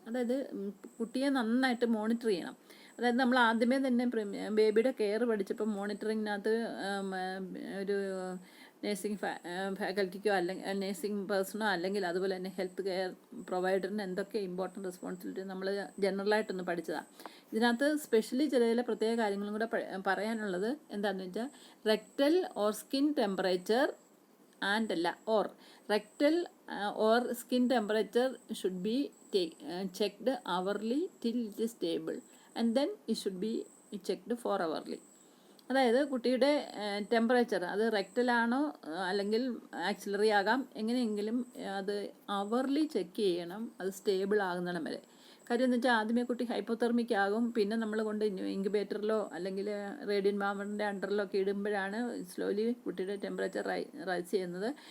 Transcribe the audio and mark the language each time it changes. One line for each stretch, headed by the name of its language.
Malayalam: അതായത് കുട്ടിയെ നന്നായിട്ട് മോണിറ്റർ ചെയ്യണം. അതായത് നമ്മൾ ആദ്യമേ തന്നെ ബേബിയുടെ കെയർ പഠിച്ചപ്പോൾ മോണിറ്ററിങ്ങിനകത്ത് ഒരു നേഴ്സിംഗ് ഫാക്കൽറ്റിക്കോ അല്ലെങ്കിൽ നേഴ്സിംഗ് പേഴ്സണോ അല്ലെങ്കിൽ അതുപോലെ തന്നെ ഹെൽത്ത് കെയർ പ്രൊവൈഡറിന് എന്തൊക്കെ ഇമ്പോർട്ടൻറ്റ് റെസ്പോൺസിബിലിറ്റി നമ്മൾ ജനറലായിട്ടൊന്ന് പഠിച്ചതാണ്. ഇതിനകത്ത് സ്പെഷ്യലി ചില പ്രത്യേക കാര്യങ്ങളും കൂടെ പറയാനുള്ളത് എന്താണെന്ന് വെച്ചാൽ rectal or skin temperature
English: and or rectal or skin temperature should be checked hourly till it is stable, and then it should be checked 4 hourly.
Malayalam: അതായത് കുട്ടിയുടെ ടെമ്പറേച്ചർ അത് റെക്ടലാണോ അല്ലെങ്കിൽ ആക്സിലറി ആകാം, എങ്ങനെയെങ്കിലും അത് അവർലി ചെക്ക് ചെയ്യണം, അത് സ്റ്റേബിൾ ആകുന്നിടം വരെ. കാര്യം എന്ന് വെച്ചാൽ ആദ്യമേ കുട്ടി ഹൈപ്പോതെർമിക് ആകും, പിന്നെ നമ്മൾ കൊണ്ട് ഇൻക്യുബേറ്ററിലോ അല്ലെങ്കിൽ റേഡിയൻ മാമറിൻ്റെ അണ്ടറിലോ ഒക്കെ ഇടുമ്പോഴാണ് സ്ലോലി കുട്ടിയുടെ ടെമ്പറേച്ചർ റൈസ് ചെയ്യുന്നത്.